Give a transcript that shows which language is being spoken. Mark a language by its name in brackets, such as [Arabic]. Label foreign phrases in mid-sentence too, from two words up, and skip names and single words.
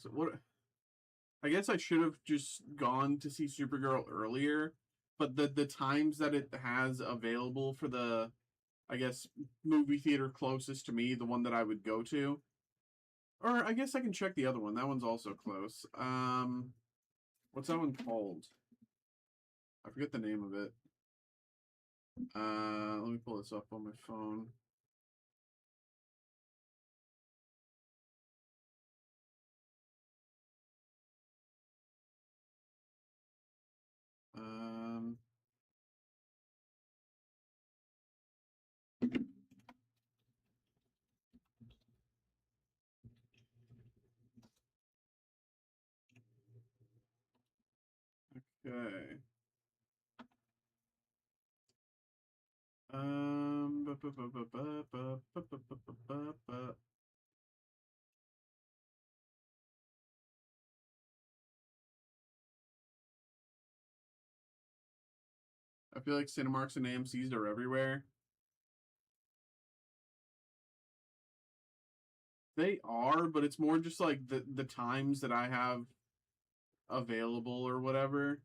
[English] What I guess I should have just gone to see Supergirl earlier, but the times that it has available for the, I guess, movie theater closest to me, the one that I would go to, or I guess I can check the other one. That one's also close. What's that one called? I forget the name of it. Let me pull this up on my phone. Um, okay. Ba, ba, ba, ba, ba, ba, ba, ba, ba, ba, ba. I feel like Cinemarks and AMC's are everywhere. They are, but it's more just like the times that I have available or whatever.